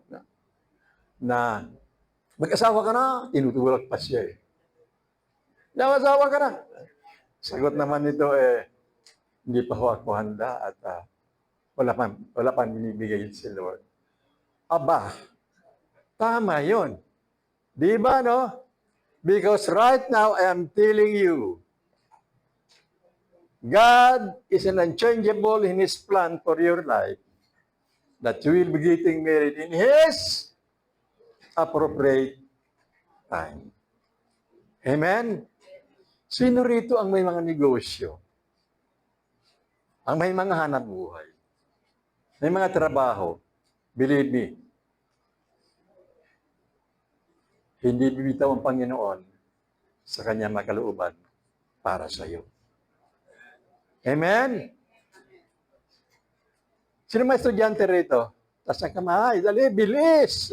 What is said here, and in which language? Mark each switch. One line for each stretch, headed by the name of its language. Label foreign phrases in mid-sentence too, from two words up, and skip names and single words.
Filipino: Na mag-asawa ka na, tinutulak pa siya eh. Nakasawa ka na. Sagot naman nito hindi pa ako handa at wala pang binibigay si Lord. Aba, tama yun. Di ba, no?
English: Because right now, I am telling you, God is an unchangeable in His plan for your life that you will be getting married in His appropriate time.
Filipino: Amen? Sino rito ang may mga negosyo? Ang may mga hanap buhay? May mga trabaho?
English: Believe me,
Filipino: hindi bibitaw ang Panginoon sa kanyang makalooban para sa iyo. Amen? Sino may estudyante rito? Taas ang kamay, dali, bilis!